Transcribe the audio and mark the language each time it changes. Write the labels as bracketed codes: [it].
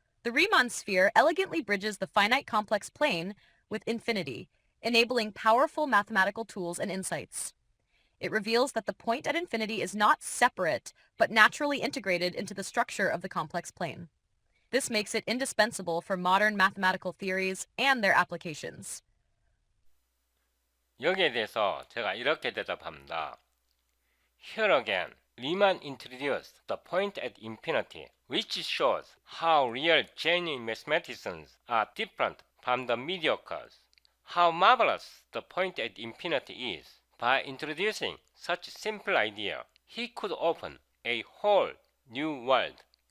[en] The Riemann sphere elegantly bridges the finite complex plane with infinity, enabling powerful mathematical tools and insights. It reveals that the point at infinity is not separate, but naturally integrated into the structure of the complex plane. This makes it indispensable for modern mathematical theories and their applications. [ko] 여기에 대해서 제가 이렇게 대답합니다. [en] Here again, Riemann introduced the point at infinity, which shows how real genuine mathematicians are different from the mediocres. How marvelous the point at infinity is. By introducing such a simple idea, he could open a whole new world.